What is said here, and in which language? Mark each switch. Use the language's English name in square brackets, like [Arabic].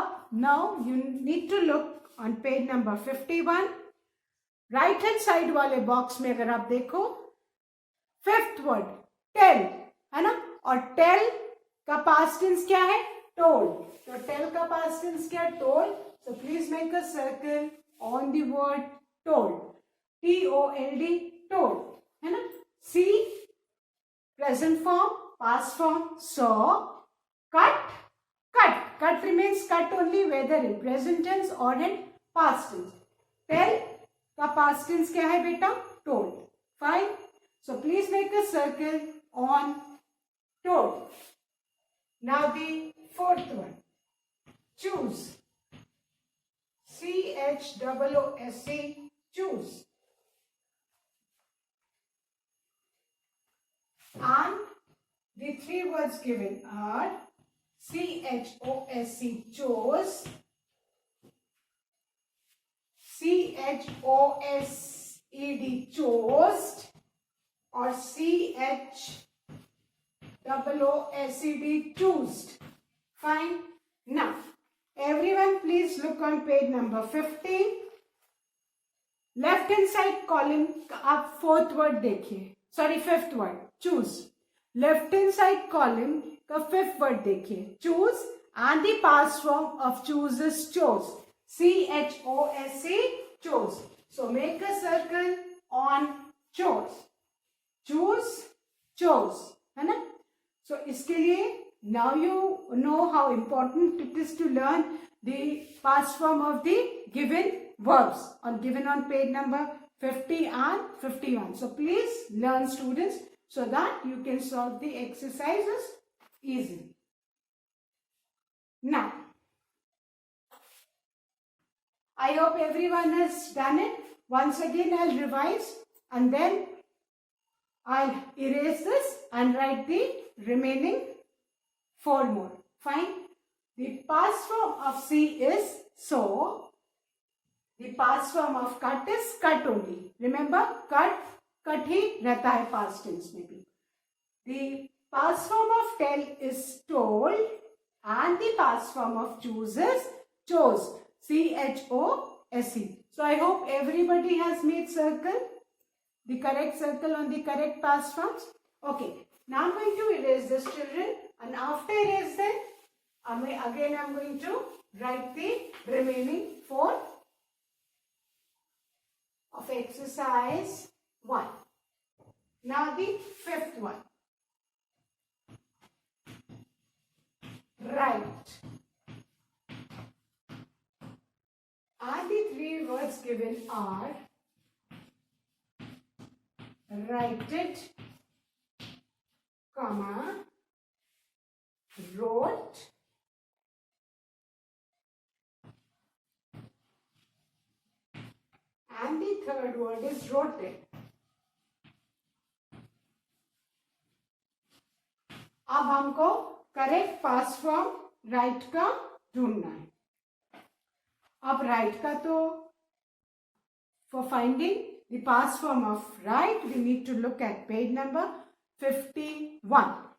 [English] Now you need to look on page number 51. [Hindi] Right hand side वाले box में अगर आप देखो, 5th वर्ड टेल है ना, और टेल का पास्ट टेंस क्या है? टोल्ड। तो टेल का पास्ट टेंस क्या है? [English] Told. So please make a circle on the word told, T-O-L-D, told, है ना। See present form, past form saw, cut, cut, cut remains cut only whether in present tense or in past tense. [Hindi] Tell का past tense क्या है बेटा? [English] told. Fine. So please make a circle on told. Now the 4th one, choose, C-H-O-O-S-E, choose. And the three words given are C-H-O-S-E, chose, C-H-O-S-E-D, chose, or C-H-O-O-S-E-D, choosed. Fine. Now, everyone please look on page number 50. [Hindi] Left hand side column आप 4th word देखिए, sorry 5th word, choose. [English] left hand side column का 5th word [Hindi] देखिए, [English] Choose, and the past form of choose is chose, C-H-O-S-E, chose. So make a circle on chose, choose, chose, है ना। सो [Hindi] इसके लिए [English] Now you know how important it is to learn the past form of the given verbs given on page number 50 and 51. So please learn, students, so that you can solve the exercises easily. Now, I hope everyone has done it. Once again, I'll revise and then I'll erase this and write the remaining 4 more. Fine. The past form of C is so. The past form of cut is cut only. [Hindi] Remember, cut ही रहता है past tense में भी. [English] The past form of tell is told, and the past form of choose is chose, chose. So I hope everybody has made circle, the correct circle on the correct past forms. Okay, now I'm going to erase this, children, and after erase them, again I'm going to write the remaining 4 of exercise 1. Now the 5th one. Write. And the 3 words given are write it, comma, wrote, and the 3rd word is wrote it. [Hindi] अब हमको correct past form right का ढूंढना है. अब right का तो [English] For finding the past form of write we need to look at page number 51.